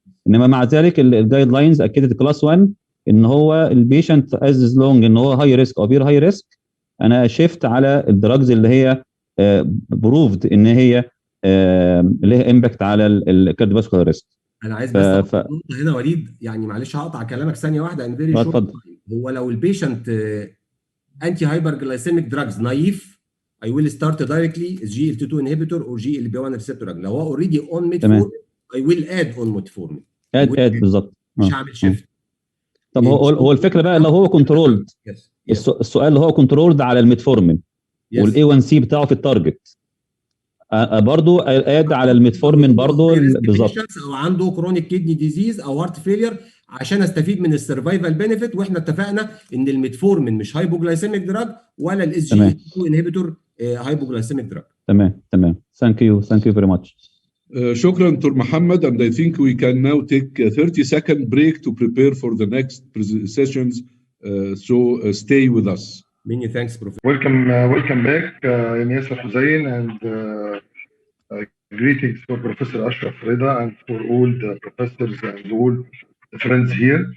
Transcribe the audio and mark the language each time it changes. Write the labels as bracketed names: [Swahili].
[Arabic] انما مع ذلك الجايد لاينز اكدت كلاس 1 ان هو البيشنت از لونج ان هو هاي ريسك او فير هاي ريسك، انا شفت على الدراجز اللي هي بروفد ان هي ليها امباكت على الكارديوفاسكولار ريسك. انا عايز بس هنا وليد، يعني معلش هقطع كلامك ثانيه واحده ان فيري شورت. هو لو البيشنت انتي هايبر جلايسيميك دراجز نايف [English] I will start directly GLT2 inhibitor or GLP1 receptor. [Arabic] لو هو اوريدي اون ميتفورمين [English] I will add on [Arabic] ميتفورمين. اد بالظبط، مش هعمل شيفت. طب هو الفكره بقى لو هو كنترولد، السؤال اللي هو كنترولد على الميتفورمين والاي 1 سي بتاعه في التارجت، برضو اد على الميتفورمين برضو بالظبط، او عنده كرونيك كيدني ديزيز او هارت فيلير عشان استفيد من السرفايفل بينيفيت. واحنا اتفقنا ان الميتفورمين مش هايبوجلايسيميك دراج ولا الاس جي 2 انهبيتور هايبوجلايسيميك دراج. تمام. ثانك يو فيري ماتش. شكرا دكتور محمد, [English] and I think we can now take a 30-second break to prepare for the next sessions. So stay with us. Many thanks, Professor. Welcome back, Yasser Hussain, and greetings for Professor Ashraf Rida and for all the professors and all the friends here.